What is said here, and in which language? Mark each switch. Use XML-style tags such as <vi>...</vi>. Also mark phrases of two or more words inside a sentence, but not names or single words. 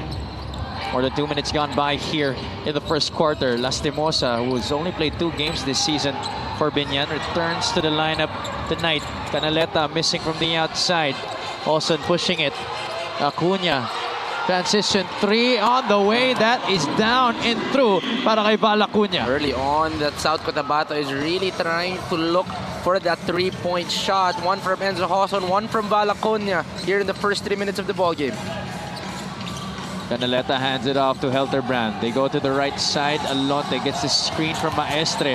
<en>More than 2 minutes gone by here in the first quarter. Lastimosa, who has only played 2 games this season for Biñan, returns to the lineup tonight. Canaleta missing from the outside. Olsen pushing it. Acuna. Transition 3 on the way. That is down and through</en> <tl>para kay</tl> <en>Valacuña. Early on, that South Cotabato is really trying to look for that 3-point shot. One from Enzo Hoson, one from Valacuña here in the first 3 minutes of the ball game. Canaleta hands it off to Helterbrand. They go to the right side. Alonte gets the screen from Maestre.</en>